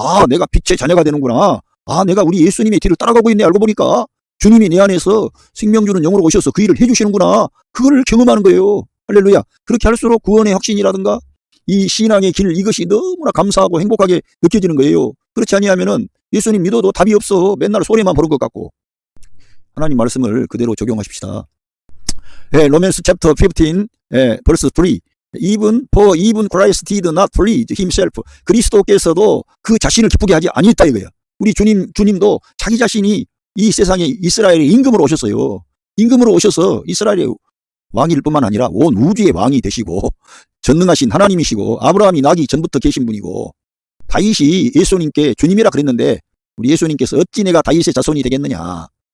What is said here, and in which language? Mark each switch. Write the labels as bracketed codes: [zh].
[ko] 내가 빛의 자녀가 되는구나. 내가 우리 예수님의 뒤를 따라가고 있네 알고 보니까 주님이 내 안에서 생명 주는 영으로 오셔서 그 일을 해주시는구나. 그거를 경험하는 거예요. 할렐루야. 그렇게 할수록 구원의 확신이라든가 이 신앙의 길 이것이 너무나 감사하고 행복하게 느껴지는 거예요. 그렇지 아니하면은 예수님 믿어도 답이 없어. 맨날 소리만 부를 것 같고. 하나님 말씀을 그대로 적용하십시다. [en] 로맨스 챕터 15 verse 3 even Christ did not please himself. [ko] 그리스도께서도 그 자신을 기쁘게 하지 아니했다 이거예요. 우리 주님도 자기 자신이 이 세상에 이스라엘의 임금으로 오셨어요. 임금으로 오셔서 이스라엘의 왕일 뿐만 아니라 온 우주의 왕이 되시고 전능하신 하나님이시고 아브라함이 나기 전부터 계신 분이고 다윗이 예수님께 주님이라 그랬는데 우리 예수님께서 어찌 내가 다윗의 자손이 되겠느냐.